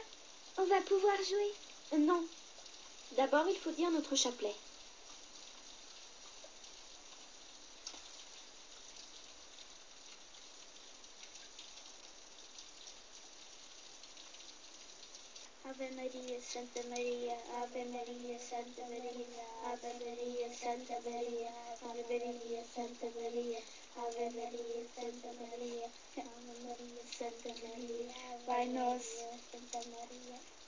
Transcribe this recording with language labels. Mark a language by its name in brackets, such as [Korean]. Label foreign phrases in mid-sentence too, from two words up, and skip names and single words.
[French] On va pouvoir jouer. Non. D'abord, il faut dire notre chapelet. [Latin] Ave Maria, [Portuguese] Santa Maria, [Latin] Ave Maria, [Portuguese] Santa Maria, [Latin] Ave Maria, [Portuguese] Santa Maria, [Latin] Ave Maria, [Portuguese] Santa Maria, [Latin] Ave Maria, [Portuguese] Santa Maria, [Latin] Ave Maria, [Portuguese] Santa Maria, Pai Nosso, Santa Maria.